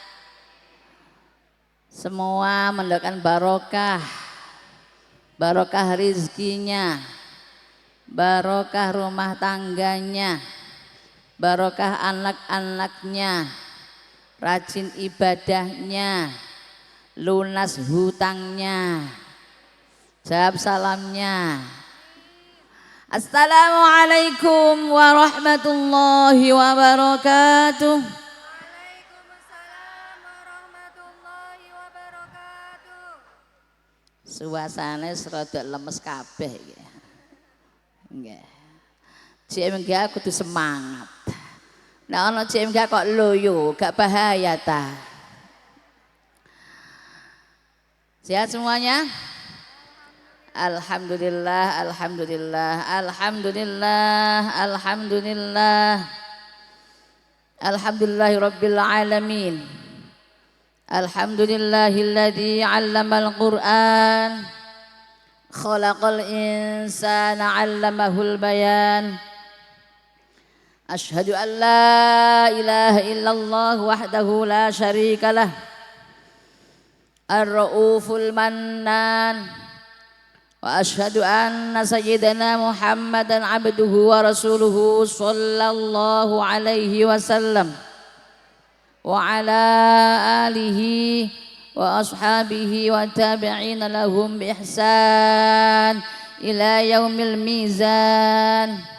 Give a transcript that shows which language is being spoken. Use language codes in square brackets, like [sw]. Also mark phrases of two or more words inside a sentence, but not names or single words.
[id] Semua mendoakan barokah rizkinya, barokah rumah tangganya, barokah anak-anaknya, rajin ibadahnya, lunas hutangnya. Jawab salamnya. [ar] السلام عليكم ورحمة الله وبركاته. وعليكم السلام ورحمة الله وبركاته. [jv] Suasana serada lemes kabeh iki. Nggih. JMG kudu semangat. Nah ana JMG kok loyo, gak bahaya ta. [id] Sehat semuanya? [ar] الحمد لله، الحمد لله، الحمد لله، الحمد لله. الحمد لله رب العالمين. الحمد لله الذي علم القرآن. خلق الإنسان علمه البيان. أشهد أن لا إله إلا الله وحده لا شريك له. الرؤوف المنان. وأشهد أن سيدنا محمدا عبده ورسوله صلى الله عليه وسلم وعلى آله وأصحابه وتابعين لهم بإحسان إلى يوم الميزان.